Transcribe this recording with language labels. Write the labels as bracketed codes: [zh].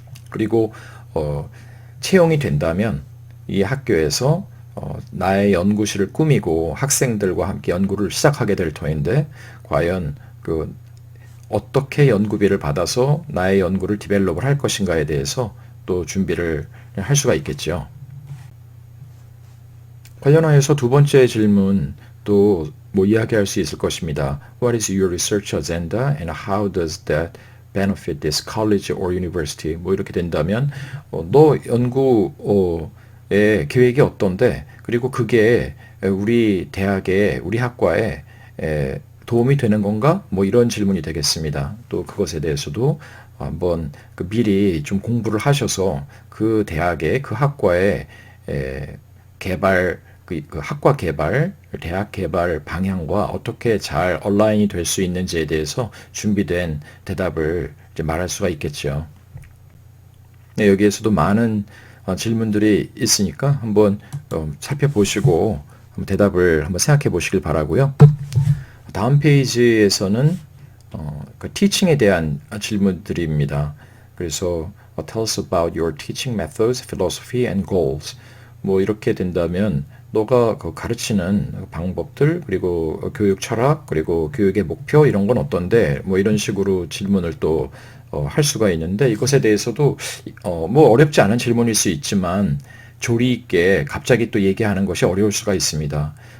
[ko] 그리고 채용이 된다면 이 학교에서 나의 연구실을 꾸미고 학생들과 함께 연구를 시작하게 될 터인데 과연 어떻게 연구비를 받아서 나의 연구를 디벨롭을 할 것인가에 대해서 또 준비를 할 수가 있겠죠. 관련하여서 두 번째 질문 또 뭐 이야기할 수 있을 것입니다. [en] What is your research agenda and how does that benefit this college or university? [ko] 뭐 이렇게 된다면 너 연구의 계획이 어떤데 그리고 그게 우리 대학에 우리 학과에 도움이 되는 건가? 뭐 이런 질문이 되겠습니다. 또 그것에 대해서도 한번 미리 좀 공부를 하셔서 그 대학의 그 학과의 개발 그 학과 개발, 대학 개발 방향과 어떻게 잘 얼라인이 될 수 있는지에 대해서 준비된 대답을 이제 말할 수가 있겠죠. 네, 여기에서도 많은 질문들이 있으니까 한번 살펴보시고 한번 대답을 한번 생각해 보시길 바라고요. 다음 페이지에서는 그 티칭에 대한 질문들입니다. 그래서 [en] tell us about your teaching methods, philosophy and goals. [ko] 뭐 이렇게 된다면 너가 가르치는 방법들 그리고 교육 철학 그리고 교육의 목표 이런 건 어떤데 뭐 이런 식으로 질문을 또 할 수가 있는데 이것에 대해서도 뭐 어렵지 않은 질문일 수 있지만 조리 있게 갑자기 또 얘기하는 것이 어려울 수가 있습니다.